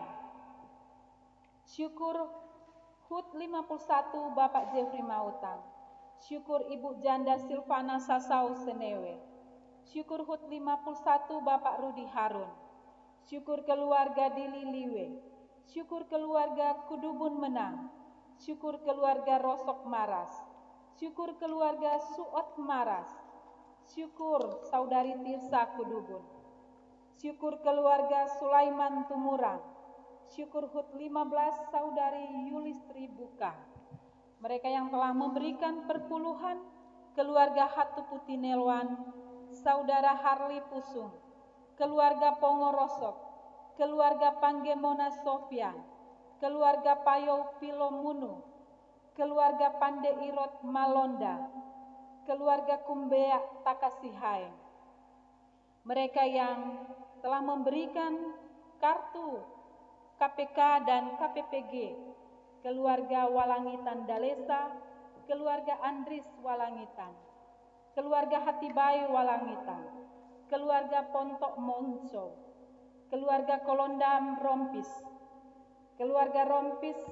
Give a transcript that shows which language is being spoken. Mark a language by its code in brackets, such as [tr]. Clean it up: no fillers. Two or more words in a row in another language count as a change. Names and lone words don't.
[id] Syukur HUT 51 Bapak Jeffrey Mautang. Syukur Ibu Janda Silvana Sasau Senewe. Syukur HUT 51 Bapak Rudi Harun. Syukur keluarga Dili Liwe. Syukur keluarga Kudubun Menang. Syukur keluarga Rosok Maras. Syukur keluarga Suot Maras. Syukur Saudari Tirsa Kudubun. Syukur keluarga Sulaiman Tumurang. Syukur HUT 15 Saudari Yulistri Buka. Mereka yang telah memberikan perpuluhan, keluarga Hatuputi Nelwan, Saudara Harli Pusung, keluarga Pongorosok, keluarga Panggemona Sofian, keluarga Payo Pilomunu, keluarga Pandeirot Malonda, keluarga Kumbea Takasihaeng. Mereka yang telah memberikan kartu KPK dan KPPG, keluarga Walangitan Dalesa, keluarga Andris Walangitan, keluarga Hatibai Walangitan, keluarga Pontok Monso, keluarga Kolondam Rompis, keluarga Rompis,